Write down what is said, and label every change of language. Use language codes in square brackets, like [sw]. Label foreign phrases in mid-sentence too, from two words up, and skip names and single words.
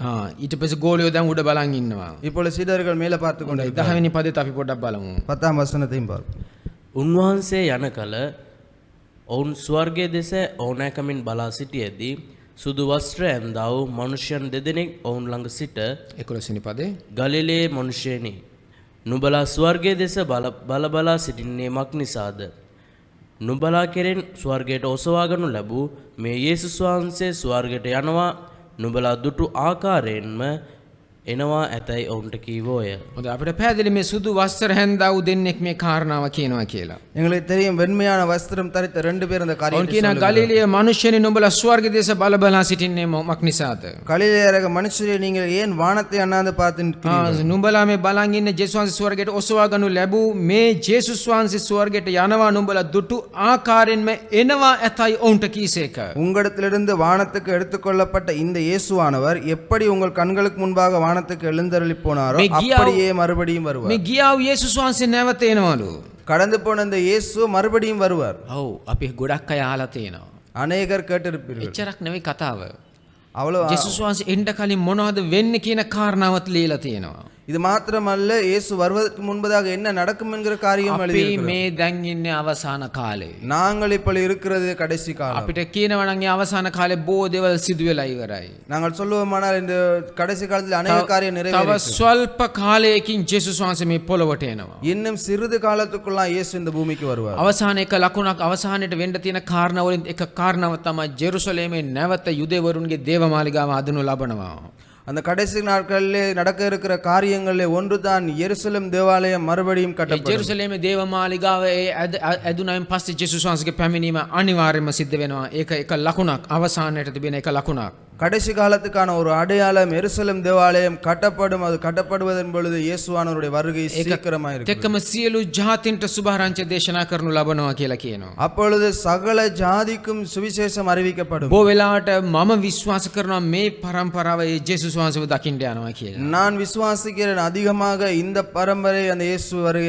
[si] ඊට පස්සේ ගෝලියෝ දැන් උඩ බලන් ඉන්නවා. [ta] இப்பொழுது சீடர்கள் மேலே பார்த்து கொண்டிருக்கிறார்கள். [si] 10 වෙනි පදේත් අපි පොඩ්ඩක් බලමු. [ta] 10ஆம் வசனத்தையும் பார்ப்போம். [si] උන්වහන්සේ යන කල ඔවුන් ස්වර්ගය දෙස ඕනෑකමින් බලා සිටියදී සුදු වස්ත්‍ර ඇන්දා වූ මනුෂ්‍යයන් දෙදෙනෙක් ඔවුන් ළඟ සිට 11 වෙනි පදේ ගලිලේ මනුෂ්‍යයනි නුඹලා ස්වර්ගය දෙස බලා සිටින්නේ මක් නිසාද? නුඹලා කෙරෙන් ස්වර්ගයට ඔසවාගනු ලැබූ මේ යේසුස් වහන්සේ ස්වර්ගයට යනවා නුඹලා දුටු ආකාරයෙන්ම එනවා ඇතැයි ඔවුන්ට කීවෝය. හොඳ අපිට පැහැදිලි මේ සුදු වස්ත්‍ර හැන්දා වූ දෙන්නෙක් මේ කාරණාව කියනවා කියලා. [ta] எங்களுக்கு தெரியும் வெண்மையான வஸ்திரம் தரித்த ரெண்டு பேர் அந்த [si] ඔවුන් [ta] காரியத்தை [si] කියන [ta] சொல்லுகிறார்கள். [si] ගලිලිය මිනිස්සුනි නුඹලා ස්වර්ග දේශ බලා සිටින්නේ මොකක් නිසාද? [ta] கலிலேயரக மனுஷரே நீங்கள் ஏன் வானத்தை அண்ணாந்து பார்த்து நிற்கிறீர்கள்? [si] නුඹලා මේ බලන් ඉන්නේ ජේසුස් වහන්සේ ස්වර්ගයට ඔසවා ගනු ලැබූ මේ ජේසුස් වහන්සේ ස්වර්ගයට යනවා නුඹලා දුටු ආකාරයෙන්ම එනවා ඇතයි ඔවුන්ට කීසේක. [ta] உங்களிடத்திலிருந்து வானத்துக்கு எடுத்துக்கொள்ளப்பட்ட இந்த இயேசுவானவர் எப்படி உங்கள் கண்களுக்கு முன்பாக வானத்துக்கு எழுந்தருளி போனாரோ அப்படியே மறுபடியும் வருவார். [si] මේ ගියා වූ ජේසුස් වහන්සේ නැවත එනවලු. [ta] கடந்து போன இந்த இயேசு மறுபடியும் வருவார். [si] ඔව් අපි ගොඩක් අය අහලා තියෙනවා. [ta] அநேகர் கேட்டிருப்பீர்கள். [si] එච්චරක් නෙවෙයි කතාව. [ta] அவ்வளவு [si] ජේසුස් වහන්සේ එන්න කලින් මොනවද වෙන්නේ කියන කාරණාවත් ලියලා තියෙනවා. [ta] இது மாத்திரமல்ல இயேசு வருவதற்கு முன்பதாக என்ன நடக்கும் என்கிற காரியம் [si] අපි [ta] எழுதியிருக்கிறது. [si] මේ දැන් ඉන්නේ අවසාන කාලේ. [ta] நாங்கள் இப்பொழுது இருக்கிறது கடைசி காலம். [si] අපිට කියනවා නම් ඒ අවසාන කාලේ බොහෝ දේවල් සිදු වෙලා ඉවරයි. [ta] நாங்கள் சொல்லுவோமானால் இந்த கடைசி காலத்தில் அநேக காரியம் [si] තව [ta] நிறைவேறும். [si] ස්වල්ප කාලයකින් ජේසුස් වහන්සේ මේ පොළොවට එනවා. [ta] இன்னும் சிறிது காலத்துக்குள்ள இயேசு இந்த பூமிக்கு வருவார். [si] අවසාන එක ලකුණක් අවසානයේ වෙන්න තියෙන කාරණා වලින් එක කාරණාව තමයි ජෙරුසලේමේ නැවත යුදෙවරුන්ගේ දේවමාලිගාව හදනු ලබනවා. அந்த கடைசி நாட்களிலே நடக்க இருக்கிற காரியங்களிலே ஒன்றுதான் எருசலேம் தேவாலயம் மறுபடியும் கட்டப்படும். ජෙරුසලේමේ දේවමාලිගාව ඇදුනයින් පස්සේ ජේසුස් වහන්සේගේ පැමිණීම අනිවාර්යයෙන්ම සිද්ධ වෙනවා. ඒක එක ලකුණක් අවසානයේ තිබෙන එක ලකුණක්. [ta] கடைசி காலத்துக்கான ஒரு அடையாளம் எருசலேம் தேவாலயம் கட்டப்படும். அது கட்டப்படுவதன் பொழுது இயேசுவானவருடைய வருகை சீக்கிரமாக இருக்கும். [si] එක්කම සියලු ජාතින්ට සුභාරංචිය දේශනා කරනු ලබනවා කියලා කියනවා. [ta] அப்பொழுது சகல ஜாதிக்கும் சுவிசேஷம் அறிவிக்கப்படும். [si] බොහෝ වෙලාවට මම විශ්වාස කරනවා මේ පරම්පරාව ඒ ජේසුස් වහන්සේව දකින්න යනවා කියලා. [ta] நான் விசுவாசிக்கிறேன் அதிகமாக இந்த பரம்பரை அந்த இயேசு வருகை.